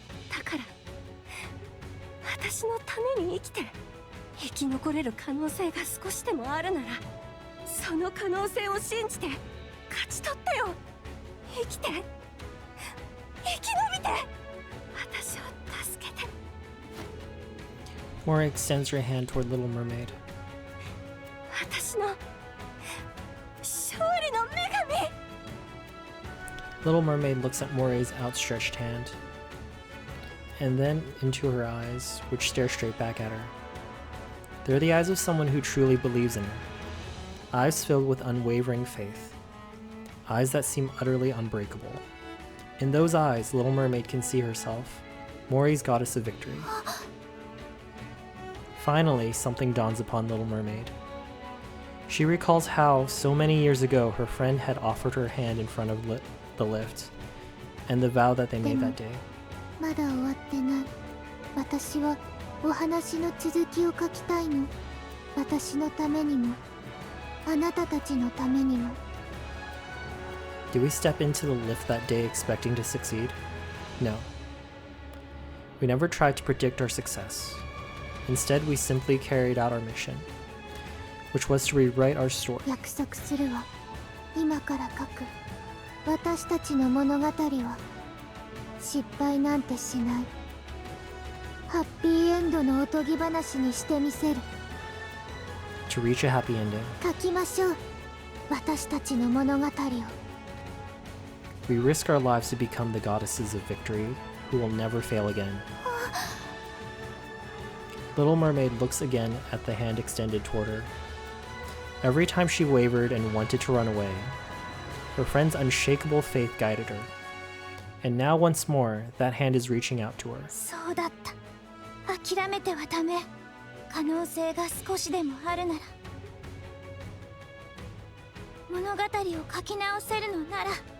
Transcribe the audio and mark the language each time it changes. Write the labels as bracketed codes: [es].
[ja] だから私のために生きて生き残れる可能性が少しでもあるなら、その可能性を信じて勝ち取ってよ。生きて生き延びて私を助けて。 [en] Mori extends her hand toward Little Mermaid. [ja] 私の勝利の女神。 [en] Little Mermaid looks at Mori's outstretched hand, and then into her eyes, which stare straight back at her. They're the eyes of someone who truly believes in her. eyes filled with unwavering faith, eyes that seem utterly unbreakable. In those eyes, Little Mermaid can see herself, Mori's goddess of victory. Finally, something dawns upon Little Mermaid. She recalls how, so many years ago, her friend had offered her hand in front of the lift, and the vow that they made that day. [ja] まだ終わってない。私はお話の続きを書きたいの。私のためにも、あなたたちのためにも。 [en] Did we step into the lift that day expecting to succeed? No. We never tried to predict our success. Instead, we simply carried out our mission, which was to rewrite our story. [ja] 約束するわ。今から書く。私たちの物語は失敗なんてしない。ハッピーエンドのおとぎ話にしてみせる。 [en] To reach a happy ending, [ja] 書きましょう。私たちの物語を。 [en] we risk our lives to become the goddesses of victory, who will never fail again. Little Mermaid looks again at the hand extended toward her. Every time she wavered and wanted to run away, her friend's unshakable faith guided her. And now once more, that hand is reaching out to her. [ja] そうだった。諦めてはダメ。可能性が少しでもあるなら。物語を書き直せるのなら。